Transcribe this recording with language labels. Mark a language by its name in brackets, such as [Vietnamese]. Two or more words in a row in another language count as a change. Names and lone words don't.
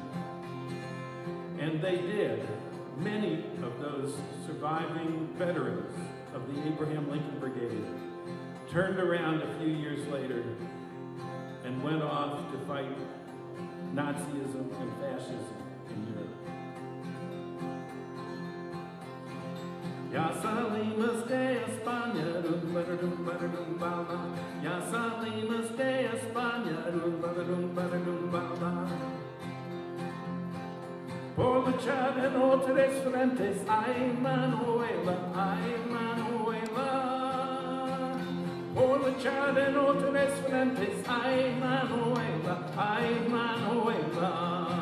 [English] And they did. Many of those surviving veterans of the Abraham Lincoln Brigade turned around a few years later and went off to fight Nazism and fascism in Europe. [Spanish] Ya salimos de España, dum buterdum buterdum bala. Ya salimos de España, dum buterdum buterdum bala. Por luchar en otros frentes, ay Manuela, ay Manuela. Por luchar en otros frentes, ay Manuela, ay Manuela.